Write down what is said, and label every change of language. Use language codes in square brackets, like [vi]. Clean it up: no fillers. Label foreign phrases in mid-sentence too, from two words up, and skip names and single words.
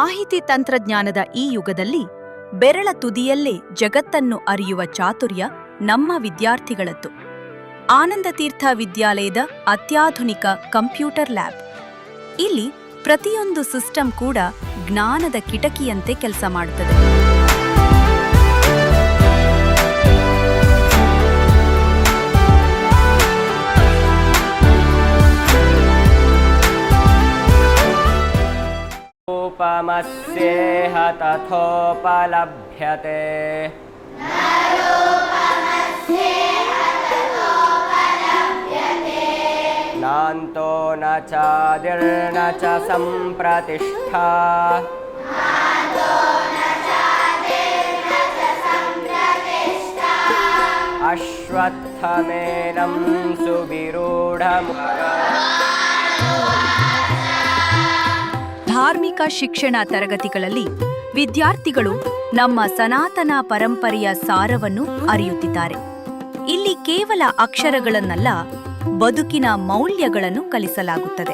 [kn] ಮಾಹಿತಿ ತಂತ್ರಜ್ಞಾನದ ಈ ಯುಗದಲ್ಲಿ ಬೆರಳ ತುದಿಯಲ್ಲೇ ಜಗತ್ತನ್ನು ಅರಿಯುವ ಚಾತುರ್ಯ ನಮ್ಮ ವಿದ್ಯಾರ್ಥಿಗಳದ್ದು. ಆನಂದತೀರ್ಥ ವಿದ್ಯಾಲಯದ ಅತ್ಯಾಧುನಿಕ [en] computer lab. [kn] ಇಲ್ಲಿ ಪ್ರತಿಯೊಂದು ಸಿಸ್ಟಮ್ ಕೂಡ ಜ್ಞಾನದ ಕಿಟಕಿಯಂತೆ ಕೆಲಸ ಮಾಡುತ್ತದೆ. [sa] उपमस्येह तथोपलभ्यते नान्तो न चादिर्न च सम्प्रतिष्ठा अश्वत्थमेनं सुविरूढम्. [kn] ಧಾರ್ಮಿಕ ಶಿಕ್ಷಣ ತರಗತಿಗಳಲ್ಲಿ ವಿದ್ಯಾರ್ಥಿಗಳು ನಮ್ಮ ಸನಾತನ ಪರಂಪರೆಯ ಸಾರವನ್ನು ಅರಿಯುತ್ತಿದ್ದಾರೆ. ಇಲ್ಲಿ ಕೇವಲ ಅಕ್ಷರಗಳನ್ನಲ್ಲ, ಬದುಕಿನ ಮೌಲ್ಯಗಳನ್ನು ಕಲಿಸಲಾಗುತ್ತದೆ.